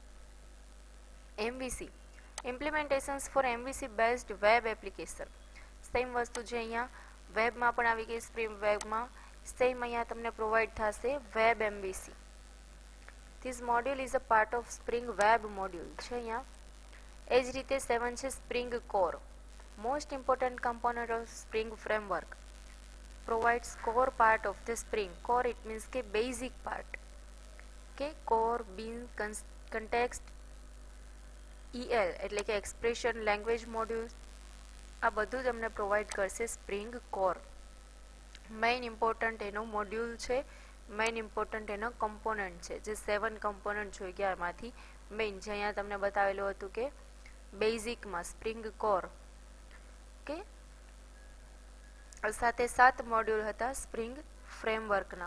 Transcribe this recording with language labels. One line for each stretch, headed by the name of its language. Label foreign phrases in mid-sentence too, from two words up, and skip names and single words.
English: MVC implementations for MVC based web application.
Gujarati: સેમ વસ્તુ જે અહીંયા વેબમાં પણ આવી ગઈ, સ્પ્રિંગ વેબમાં સેમ અહીંયા તમને પ્રોવાઈડ થશે વેબ MVC.
English: this module is a part of Spring web module
Gujarati: છે અહીંયા. એ જ રીતે 7 છે સ્પ્રિંગ કોર.
English: Most important component of Spring framework provides core part of the Spring. Core it means કે basic part. Okay, core, bean, context, EL
Gujarati: એટલે કે
English: expression language modules,
Gujarati: આ બધું તમને પ્રોવાઈડ કરશે સ્પ્રિંગ કોર.
English: main important
Gujarati: એનો મોડ્યુલ છે,
English: main important
Gujarati: એનો કમ્પોનન્ટ છે, જે 7 કમ્પોનન્ટ જોઈ ગયા એમાંથી મેઇન જે અહીંયા તમને બતાવેલું હતું કે બેઝિકમાં સ્પ્રિંગ કોર. કે સાથે 7 મોડ્યુલ હતા સ્પ્રિંગ ફ્રેમવર્કના.